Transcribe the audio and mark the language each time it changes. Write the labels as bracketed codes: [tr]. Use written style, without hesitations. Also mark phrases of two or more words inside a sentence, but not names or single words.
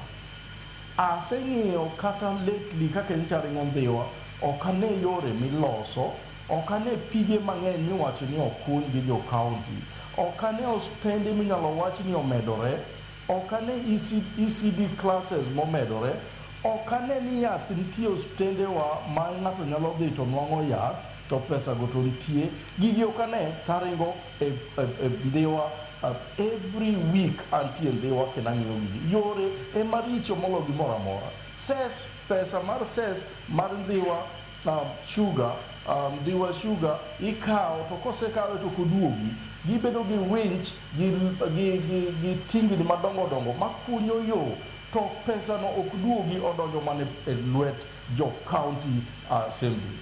[luo] Aseng'iyo kata lately kaka nikaringo Dhiwa ok ane yore miloso, ok ane pige mang'eny miwacho ni okuny gi jo county, ok ane ostende minyalo wach ni omedore, ok ane [en] ECD classes [luo] momedore, ok ane ni yath nitie ostende wa ma ng'ato nyalo dhi to nwang'o yath to pesa go to nitie. Gigi ok ane taringo e Dhiwa [en] every week until [luo] Dhiwa kendo ang'iyo gigi. Yore ema richo molo gimoro amora. Ses, pesa mar ses mar Dhiwa sugar, Dhiwa sugar ikawo to kosekawe to koduogi gibedo gi winch gi tingni madongo makunyo yo to pesa no ok duogi odonjo mana e lwet jo county assembly.